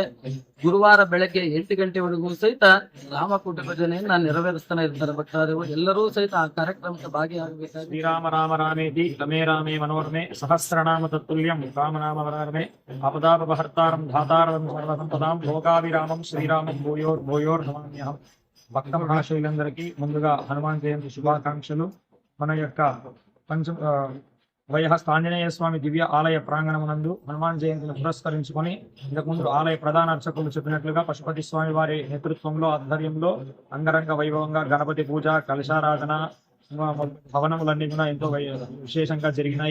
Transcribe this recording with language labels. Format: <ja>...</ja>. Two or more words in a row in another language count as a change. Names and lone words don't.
<kn>ಗುರುವಾರ ಬೆಳಗ್ಗೆ 8 ಗಂಟೆವರೆಗೂ ಸಹಿತ ರಾಮಕೋಟಿ ಭಜನೆಯನ್ನ ನೆರವೇರಿಸ್ತಾನೆ ಇರ್ತಾರೆ ಭಕ್ತಾದಿಗಳು. ಎಲ್ಲರೂ ಸಹಿತ ಆ ಕಾರ್ಯಕ್ರಮಕ್ಕೆ ಭಾಗಿಯಾಗಬೇಕಾಗಿ.</kn> <sa>ಶ್ರೀರಾಮ ರಾಮ ರಾಮೇತಿ ರಮೇ ರಾಮೇ ಮನೋರಮೆ ಸಹಸ್ರನಾಮ ತತ್ತುಲ್ಯಂ ರಾಮನಾಮ ವರಾರಮೆ ಅಪದಾಪಹರ್ತಾರಂ ಧಾತಾರಂ ಸರ್ವಸಂಪದಾಂ లోకాభిరామం శ్రీరామం భూయోర్ నమామ్యహం.</sa> <te>భక్త మహాశైలందరికీ ముందుగా హనుమాన్ జయంతి శుభాకాంక్షలు. మన యొక్క వైహస్త ఆంజనేయ స్వామి దివ్య ఆలయ ప్రాంగణమునందు హనుమాన్ జయంతిని పురస్కరించుకొని ఇంతకుముందు ఆలయ ప్రధాన అర్చకులు చెప్పినట్లుగా పశుపతి స్వామి వారి నేతృత్వంలో, ఆధ్వర్యంలో అంగరంగ వైభవంగా గణపతి పూజ, కలశారాధన, భవనములన్నీ కూడా ఎంతో విశేషంగా జరిగినాయి.</te>